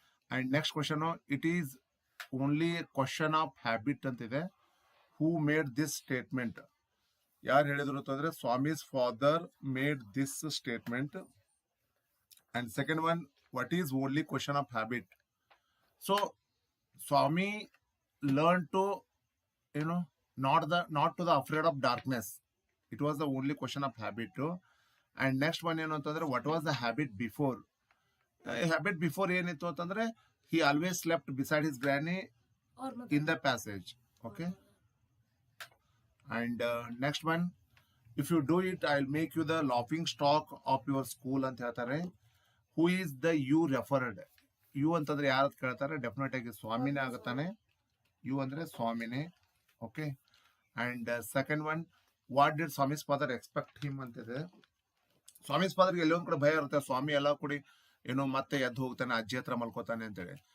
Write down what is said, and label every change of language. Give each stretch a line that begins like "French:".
English: And next question, it is only question of habit ಅಂತಿದೆ. Who made this statement?
Kannada: ಯಾರು ಹೇಳಿದ್ರು ಅಂತಂದ್ರೆ,
English: Swami's father made this statement. And second one, what is only question of habit? So Swami learn to not to the afraid of darkness. It was the only question of habit too. And next one
Kannada: ಏನು ಅಂತಂದ್ರೆ,
English: what was the habit before? Habit before
Kannada: ಏನಿತ್ತು ಅಂತಂದ್ರೆ,
English: he always slept beside his granny in the passage. Okay. And next one, if you do it, I'll make you the laughing stock of your school
Kannada: ಅಂತ ಹೇಳ್ತಾರೆ.
English: Who is the you referred?
Kannada: You ಅಂತಂದ್ರೆ ಯಾರು ಕೇಳ್ತಾರೆ? Definite ಆಗಿ ಸ್ವಾಮಿನೇ ಆಗುತ್ತಾನೆ. You ಅಂದ್ರೆ ಸ್ವಾಮಿನೇ. Okay.
English: And second one, what did Swami's father expect him ಅಂತಿದೆ.
Kannada: ಸ್ವಾಮೀಸ್ ಫಾದರ್ಗೆ ಎಲ್ಲೊಂದ್ ಕಡೆ ಭಯ ಇರುತ್ತೆ, ಸ್ವಾಮಿ ಎಲ್ಲ ಕೂಡಿ ಮತ್ತೆ ಎದ್ದು ಹೋಗ್ತಾನೆ, ಅಜ್ಜಿ ಹತ್ರ ಮಲ್ಕೋತಾನೆ ಅಂತೇಳಿ.